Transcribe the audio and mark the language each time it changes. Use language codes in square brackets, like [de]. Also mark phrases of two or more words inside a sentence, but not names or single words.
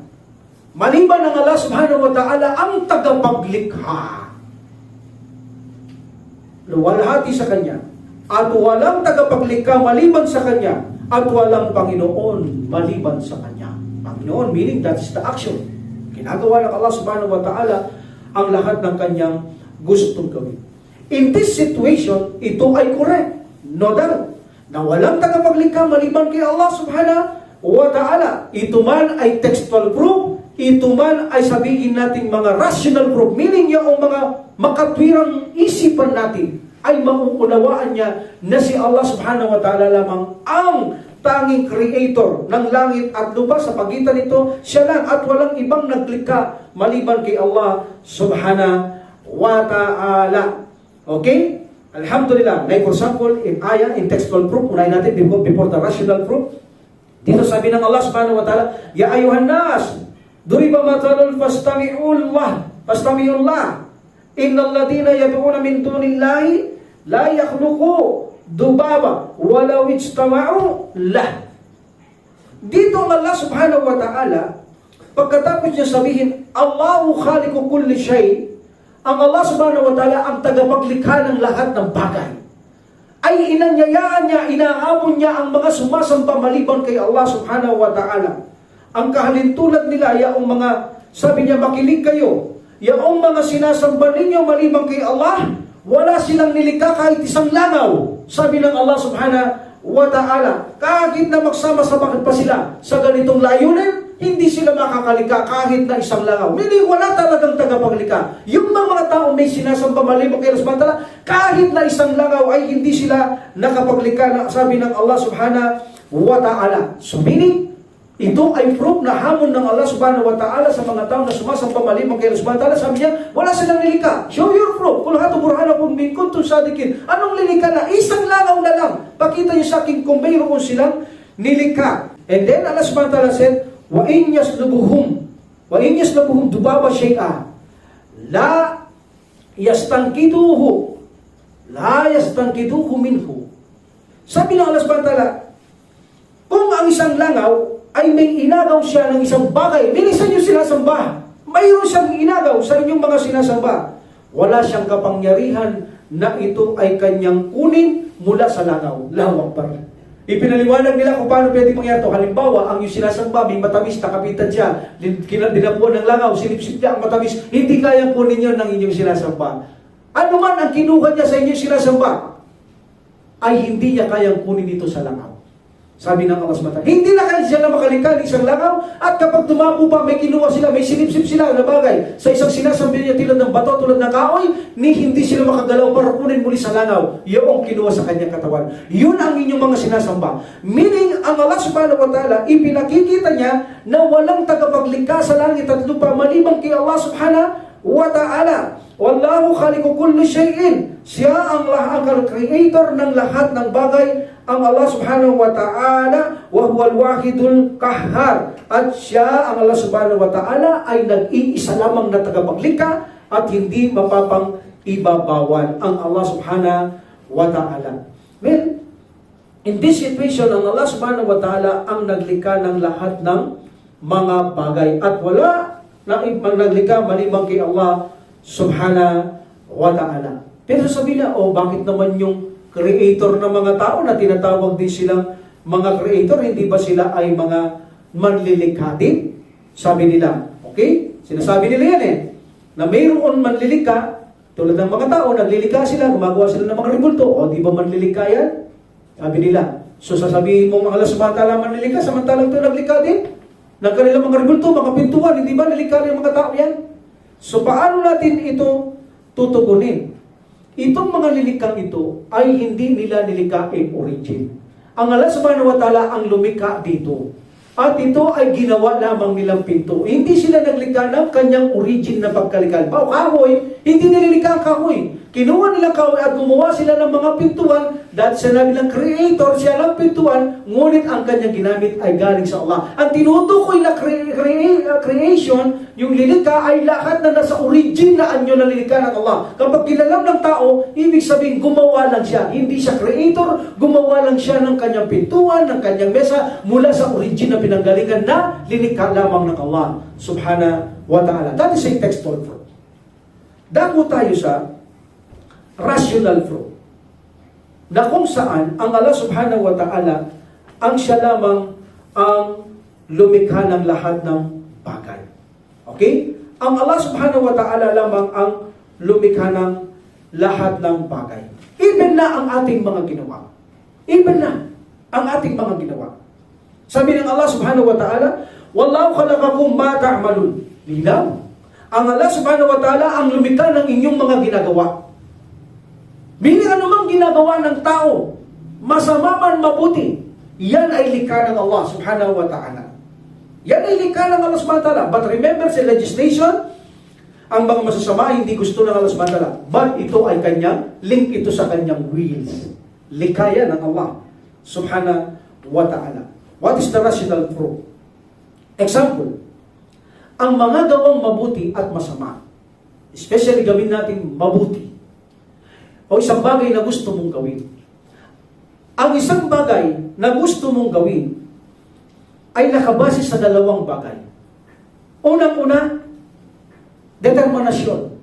[tl] Maliban ng Allah [ar] سبحانه وتعالى [tl] ang tagapaglikha. Luwalhati sa Kanya. At walang tagapaglikha maliban sa Kanya, at walang Panginoon maliban sa Kanya. Panginoon, [en] meaning that is the action. [tl] Ginagawa ng Allah [ar] سبحانه وتعالى [tl] ang lahat ng Kanyang gustong gawin. [en] In this situation, [tl] ito ay correct. [en] No doubt. [tl] Na walang tagapaglikha maliban kay Allah [ar] سبحانه وتعالى. [tl] Ito man ay [en] textual proof, [tl] ito man ay sabihin natin mga [en] rational proof, [tl] meaning yung mga makatwirang isipan natin, ay mauunawaan niya na si Allah [ar] سبحانه وتعالى [tl] lamang ang tanging creator ng langit at lupa. Sa pagitan nito, siya lang at walang ibang naglikha maliban kay Allah [ar] سبحانه وتعالى. [tl] Okay? Alhamdulillah. [en] Like for example, in ayah, in textual proof, [tl] unahin natin [en] before the rational proof. [tl] Dito sabi ng [ar] الله سبحانه وتعالى، يا أيها الناس ضرب مثل فاستمعوا له إن الذين يدعون من دون الله لا يخلقون ذبابا ولو اجتمعوا له. [tl] Dito ang Allah [ar] سبحانه وتعالى, [tl] pagkatapos niya sabihin, [ar] الله خالق كل شيء', [tl] ang Allah [ar] سبحانه وتعالى [tl] ang tagapaglikha ng lahat ng bagay, ay inanyayaan niya, inaamon niya ang mga sumasamba maliban kay Allah [ar] سبحانه وتعالى. [tl] Ang kahalintulad nila, yaong mga, sabi niya, makinig kayo, yaong mga sinasamba ninyo maliban kay Allah, wala silang nilikha kahit isang langaw. Sabi ng Allah [ar] سبحانه وتعالى, [tl] kahit na magsama-sama pa sila sa ganitong layunin, hindi sila makakalika kahit na isang langaw. Meaning wala talagang tagapaglikha. Yung mga tao may sinasamba maliban kay Allah [ar] سبحانه وتعالى, [tl] kahit na isang langaw ay hindi sila nakapaglikha, na sabi ng Allah [ar] سبحانه وتعالى. [en] So meaning, [tl] ito ay proof na hamon ng Allah [ar] سبحانه وتعالى [tl] sa mga tao na sumasamba maliban kay Allah [ar] سبحانه وتعالى. [tl] Sabi niya, wala silang nilikha. [en] Show your proof. [ar] قل هاتوا برهانكم إن كنتم صادقين. [tl] Anong nilikha na? Isang langaw na lang. Pakita niyo sa akin kung mayroon silang nilikha. [en] And then Allah [ar] سبحانه وتعالى said, وإن يسلبهم الذباب شيئا لا يستنقذوه منه. [tl] Sabi ng Allah [ar] سبحانه وتعالى, [tl] kung ang isang langaw ay may inagaw siya ng isang bagay, minsan yung sinasamba, mayroon siyang inagaw sa inyong mga sinasamba, wala siyang kapangyarihan na ito ay kanyang kunin mula sa langaw. Lawak pa rin. Ipinaliwanag nila kung paano pwede mangyari ito. Halimbawa, ang yung sinasamba, may matamis, nakapitan siya, dinapuan ng langaw, silipsip niya ang matamis, hindi kayang kunin yun ng inyong sinasamba. Ano man ang kinuha niya sa inyong sinasamba, ay hindi niya kayang kunin ito sa langaw. Sabi ng Allah [ar] سبحانه وتعالى, [tl] hindi na kaya sila makalikha ng isang langaw, at kapag dumapo pa, may kinuha sila, may sinipsip sila na bagay sa isang sinasambi niya tulad ng bato, tulad ng kahoy, ni hindi sila makagalaw para kunin muli sa langaw yung kinuha sa kanyang katawan. Yun ang inyong mga sinasamba. Meaning, ang Allah [ar] سبحانه وتعالى, [tl] ipinakikita niya na walang tagapaglikha sa langit at lupa maliban kay Allah [ar] سبحانه وتعالى. والله خالق كل شيء. [tl] Siya ang creator ng lahat ng bagay, ang Allah [ar] سبحانه وتعالى, وهو الواحد القهار. [tl] At siya, ang Allah [ar] سبحانه وتعالى, [tl] ay nag-iisa lamang na tagapaglikha at hindi mapapang ibabawan ang Allah [ar] سبحانه وتعالى. [en] Well, in this situation, [tl] ang Allah [ar] سبحانه وتعالى [tl] ang naglikha ng lahat ng mga bagay at wala na naglikha maliban kay Allah [ar] سبحانه وتعالى. [tl] Pero sabi na, bakit naman yung creator ng mga tao na tinatawag din silang mga creator, hindi ba sila ay mga manlilikha din? Sabi nila, okay? Sinasabi nila yan na mayroon manlilikha, tulad ng mga tao, naglilikha sila, gumagawa sila ng mga rebulto, di ba manlilikha yan? Sabi nila. So sasabihin mo mga Allah [ar] سبحانه وتعالى [tl] manlilikha, samantalang ito naglikha din? Ng kanilang mga rebulto, mga pintuan, hindi ba nalikha ng mga tao yan? So paano natin ito tutugunin? Itong mga lilikhang ito ay hindi nila nilikha in origin. Ang Allah [ar] سبحانه وتعالى [tl] ang lumikha dito. At ito ay ginawa lamang nilang pinto. Hindi sila naglikha ng kanyang origin na pagkalikha. Kahoy, hindi nililikha ang kahoy. Kinuha nilang kahoy at gumawa sila ng mga pintuan dahil sinabi ng creator, siya lang pintuan, ngunit ang kanyang ginamit ay galing sa Allah. Ang tinutukoy na creation, yung lilikha ay lahat na nasa origin na anyo na lilikha ng Allah. Kapag kinalam ng tao, ibig sabihin gumawa lang siya. Hindi siya creator, gumawa lang siya ng kanyang pintuan, ng kanyang mesa, mula sa origin na pinanggalingan na lilikha lamang ng Allah [ar] سبحانه وتعالى. [en] That is a textual proof. [tl] Dako tayo sa [en] rational proof, [tl] na kung saan ang Allah [ar] سبحانه وتعالى [tl] ang siya lamang ang lumikha ng lahat ng bagay. Okay? Ang Allah [ar] سبحانه وتعالى [tl] lamang ang lumikha ng lahat ng bagay. Even na ang ating mga ginawa. Even na ang ating mga ginawa. Sabi ng Allah [ar] سبحانه وتعالى، والله خلقكم وما تعملون. [tl] Linaw. Ang Allah [ar] سبحانه وتعالى [tl] ang lumikha ng inyong mga ginagawa. Meaning anumang ginagawa ng tao, masama man mabuti, yan ay likha ng Allah [ar] سبحانه وتعالى. [tl] Yan ay likha ng Allah [ar] سبحانه وتعالى. [en] But remember [tl] sa legislation, ang mga masasama hindi gusto ng Allah [ar] سبحانه وتعالى. [tl] But ito ay kanyang, link ito sa kanyang wills. Likha yan ng Allah [ar] سبحانه وتعالى. [en] What is the rational proof? Example, [tl] ang mga gawang mabuti at masama, especially gawin natin mabuti, o isang bagay na gusto mong gawin. Ang isang bagay na gusto mong gawin ay nakabase sa dalawang bagay. Unang-una, determinasyon.